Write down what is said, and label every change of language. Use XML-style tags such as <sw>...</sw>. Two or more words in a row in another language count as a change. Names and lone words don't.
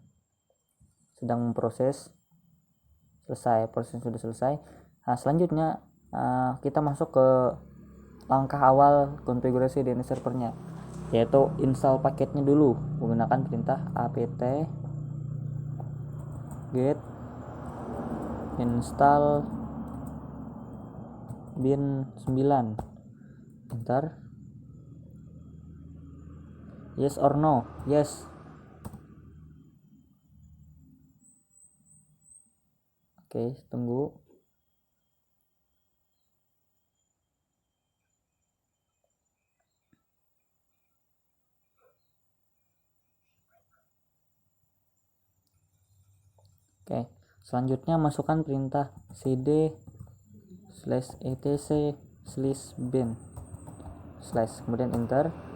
<id>Sedang memproses. Selesai, prosesnya sudah selesai. Nah, selanjutnya kita masuk ke langkah awal konfigurasi DNS servernya, yaitu install paketnya dulu menggunakan perintah apt get install bin 9.</id> <en>Enter. Yes or no? Yes.</en> <id>Oke, tunggu. Oke, selanjutnya masukkan perintah cd/etc/bin / kemudian enter.</id>